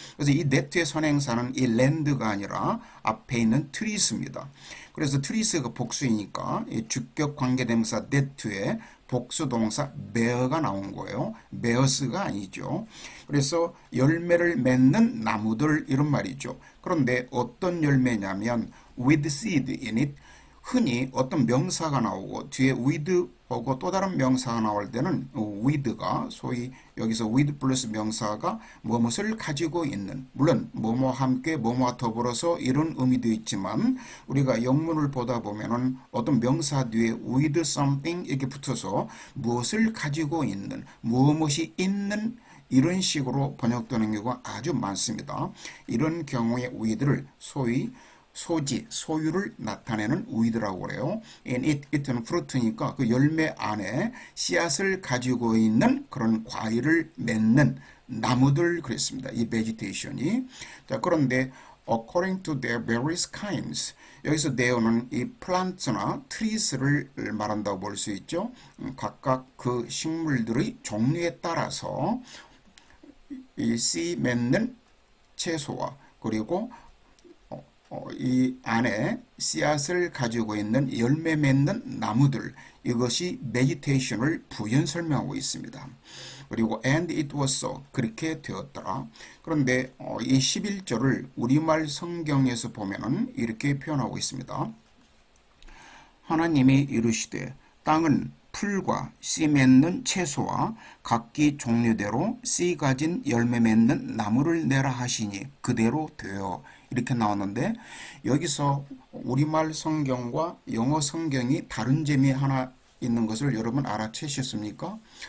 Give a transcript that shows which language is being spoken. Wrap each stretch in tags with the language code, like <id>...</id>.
<ko>그래서 이 that의 선행사는 이 land가 아니라 앞에 있는 trees입니다. 그래서 trees가 복수이니까 이 주격 관계대명사 that에 복수동사 bear가 나온 거예요. bears가 아니죠. 그래서 열매를 맺는 나무들 이런 말이죠. 그런데 어떤 열매냐면</ko> <en>with seed in it.</en> <ko>흔히 어떤 명사가 나오고 뒤에 with 하고 또 다른 명사가 나올 때는 with가 소위 여기서 with 플러스 명사가 무엇을 가지고 있는 물론 뭐뭐와 함께 뭐뭐와 더불어서 이런 의미도 있지만 우리가 영문을 보다 보면은 어떤 명사 뒤에 with something 이렇게 붙어서 무엇을 가지고 있는 무엇이 있는 이런 식으로 번역되는 경우가 아주 많습니다. 이런 경우에 with를 소위 소지, 소유를 나타내는 with라고 그래요. in it, it는 fruit니까 그 열매 안에 씨앗을 가지고 있는 그런 과일을 맺는 나무들 그랬습니다. 이 vegetation이. 자, 그런데</ko> <en>according to their various kinds.</en> <ko>여기서 there는 이 plant나 trees를 말한다고 볼 수 있죠. 각각 그 식물들의 종류에 따라서 이 씨 맺는 채소와 그리고 이 안에 씨앗을 가지고 있는 열매 맺는 나무들 이것이 vegetation을 부연 설명하고 있습니다. 그리고</ko> <en>and it was so</en> <ko>그렇게 되었더라. 그런데 이 11절을 우리말 성경에서 보면은 이렇게 표현하고 있습니다. 하나님이 이르시되 땅은 풀과 씨 맺는 채소와 각기 종류대로 씨 가진 열매 맺는 나무를 내라 하시니 그대로 되어 이렇게 나왔는데 여기서 우리말 성경과 영어 성경이 다른 점이 하나 있는 것을 여러분 알아채셨습니까?</ko>